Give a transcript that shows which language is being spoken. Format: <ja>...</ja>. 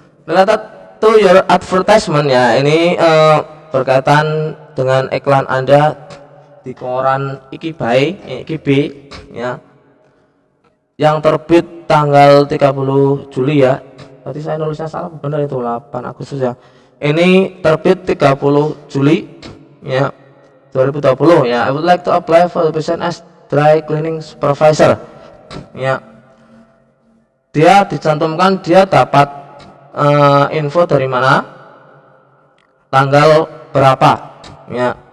<en>Related to your advertisement</en> <id>ya, ini berkaitan dengan iklan Anda di koran Ikibai, Ikibe ya, yang terbit tanggal 30 Juli ya. Tadi saya nulisnya salah, benar itu 8 Agustus ya. Ini terbit 30 Juli ya, 2020 ya.</id> <en>I would like to apply for the position as dry cleaning supervisor ya.</en> <id>Dia dicantumkan dia dapat info dari mana, tanggal berapa ya.</id>